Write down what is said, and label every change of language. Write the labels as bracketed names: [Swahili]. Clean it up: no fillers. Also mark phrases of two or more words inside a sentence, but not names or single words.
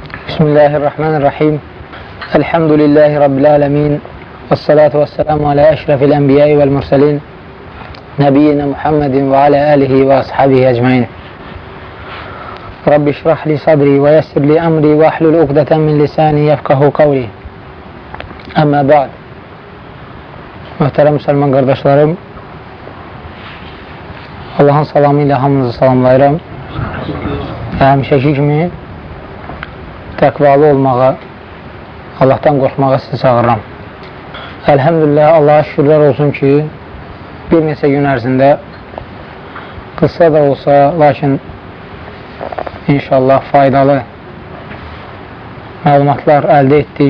[Arabic] بسم الله الرحمن الرحيم. الحمد لله رب العالمين. والصلاة والسلام على أشرف الأنبياء والمرسلين. نبينا محمد وعلى آله وأصحابه أجمعين. رب اشرح لي صدري ويسر لي أمري واحلل عقدة من لساني يفقهوا قولي. أما بعد. [Azerbaijani] Möhtərəm Müslüman qardaşlarım, Allahın salamı ilə hamınızı salamlayıram. Həmişəki kimi təqvalı olmağa, Allahdan qorxmağa sizi çağırıram. Elhamdülillah, Allah'a şükürlər olsun ki, bir neçə gün ərzində qısa da olsa, lakin inşallah faydalı məlumatlar əldə etdik.